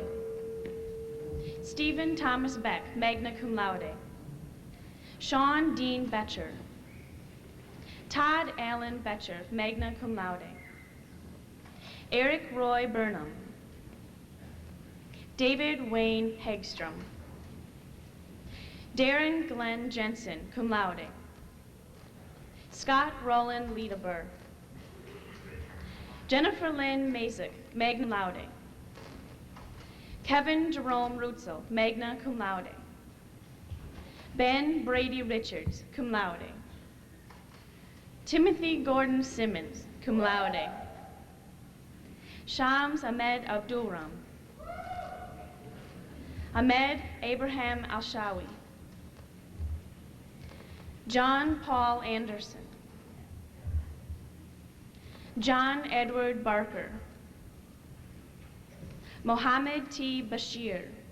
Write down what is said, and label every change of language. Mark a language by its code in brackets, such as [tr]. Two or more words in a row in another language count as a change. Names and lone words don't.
[en] Stephen Thomas Beck, [la] magna cum laude. [en] Sean Dean Betcher. Todd Allen Betcher, [la] magna cum laude. [en] Eric Roy Burnham. David Wayne Hegstrom. Darren Glenn Jensen, [la] cum laude. [en] Scott Roland Liederber. Jennifer Lynn Mazik, [la] magna cum laude. [en] Kevin Jerome Rutzel, [la] magna cum laude. [en] Ben Brady Richards, [la] cum laude. [en] Timothy Gordon Simmons, [la] cum laude. [en] Shams Ahmed Abdulram. Ahmed Abraham Alshawi. John Paul Anderson. John Edward Barker. Mohammed T. Bashir.